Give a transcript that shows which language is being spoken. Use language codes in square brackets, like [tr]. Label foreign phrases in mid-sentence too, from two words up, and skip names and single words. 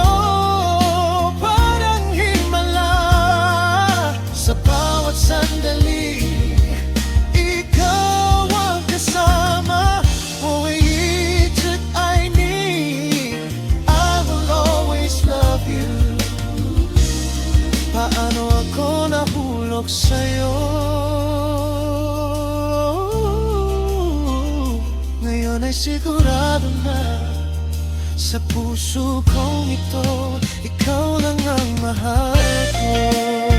[tl] Parang himala. Sa bawat sandali, ikaw ang kasama. [zh] 我唯一真爱你 [en] I will always love you. [tl] Paano ako nahulog sa'yo? Ngayon ay sigurado na sa puso kong ito, ikaw lang ang mahal ko.